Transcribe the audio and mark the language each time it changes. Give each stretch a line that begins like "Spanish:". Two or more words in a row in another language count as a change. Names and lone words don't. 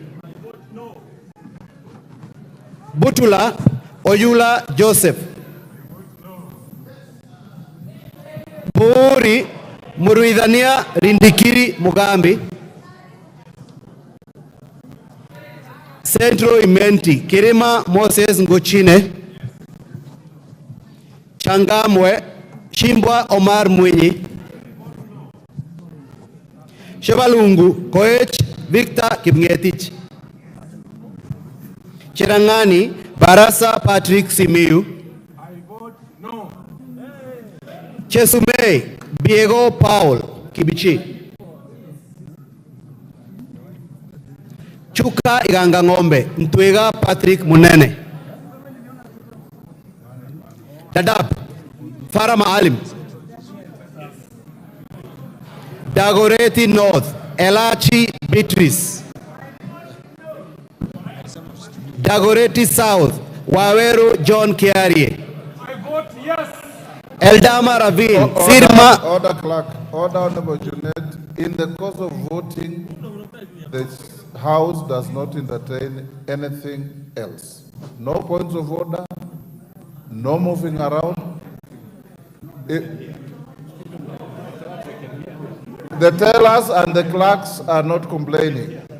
English: Butula Oyula Joseph. Buri Muruidhania Rindikiri Mugambi. Central Imenti Kirima Moses Ngochine. Changamwe Shimbwa Omar Mwinyi. Shebalungu Koech Victor Kipngetich. Cherangani Barasa Patrick Simiu. Chesumei Diego Paul Kibichi. Chuka Iganga Ng'ombe Ntwega Patrick Munene. Dadaab Farah Maalim. Dagoretti North Elachi Beatrice. Dagoretti South Waweru John Kiarie. Eldama Ravine Sirma. Order clerk, order Honorable Junet. In the course of voting, the House does not entertain anything else. No points of order, no moving around. The tellers and the clerks are not complaining.